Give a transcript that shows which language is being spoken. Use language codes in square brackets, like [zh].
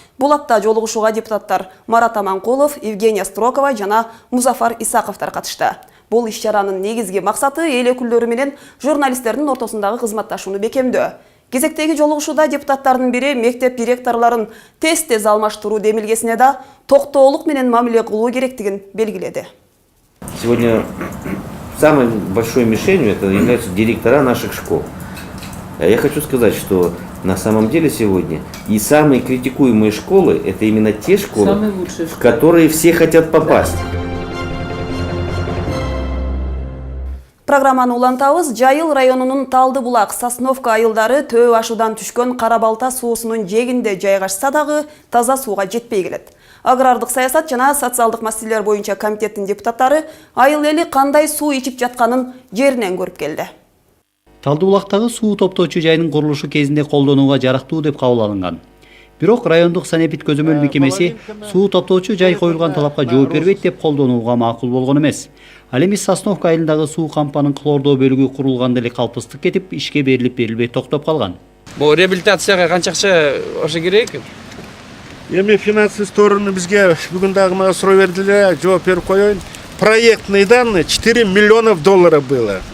[ky] Бул апта жолугушууга депутаттар Марат Аманкулов, Евгения Строкова жана Музафар Исаковтар катышты. Бул иш чаранын негизги максаты эл өкүлдөрү менен журналисттердин ортосундагы кызматташууну бекемдөө. Кезектеги жолугушууда депутаттардын бири мектеп директорлорун тез алмаштыруу демилгесине да токтоолук менен мамиле кылуу керектигин белгиледи. [ru] Сегодня самой большой мишенью это являются директора наших школ. Я хочу сказать, что на самом деле сегодня и самые критикуемые школы это именно те школы, в которые все хотят попасть. [ky] Программаны улантабыз. Жайыл районунун Талдыбулак, Сосновка айылдары төө ашуудан түшкөн Кара Балта суусунун жээгинде жайгашса дагы таза сууга жетпей келет. Агрардык саясат жана социалдык маселелер боюнча комитеттин депутаттары айыл эли кандай суу ичип жатканын жеринен көрүп келди. Талдыбулактагы суу топтоочу жайынын курулушу кезинде колдонууга жарактуу деп кабыл алынган. Бирок райондук санэпид көзөмөл мекемеси суу топтоочу жай коюлган талапка жооп бербейт деп колдонууга макул болгон эмес. Ал эми Сосновка айылындагы суу кампанын клордоо бөлүгү курулганда эле калпыстык кетип, ишке берилбей токтоп калган. Бул реабилитацияга канча акча ошо керек? Эми [ru] финансовый сторону [ky] бизге бүгүн дагы мага суроо бердилер, жооп берип коеюн. [ru] Проектные данные 4 миллионов долларов было.